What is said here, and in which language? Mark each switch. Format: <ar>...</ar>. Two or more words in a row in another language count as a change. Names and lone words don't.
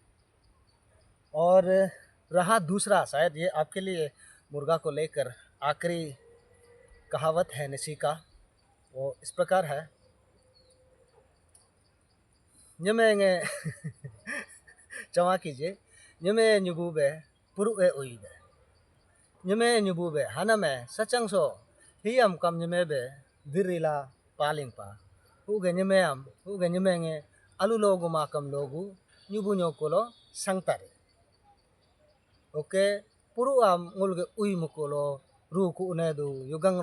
<hi>और रहा दूसरा, शायद ये आपके लिए मुर्गा को लेकर आखिरी कहावत है निसी का, वो इस प्रकार है, nyemenge क्षमा कीजिए,</hi> <njz>nyeme nyubube purue uibe, nyeme nyubube haname sachangso hiam kam nyemebe dirila palingpa huge nyemeam huge nyemenge alu logu makam logu nyubu nyokolo sangtari oke puru am ngulge ui mukolo ruku nedu yugang</njz>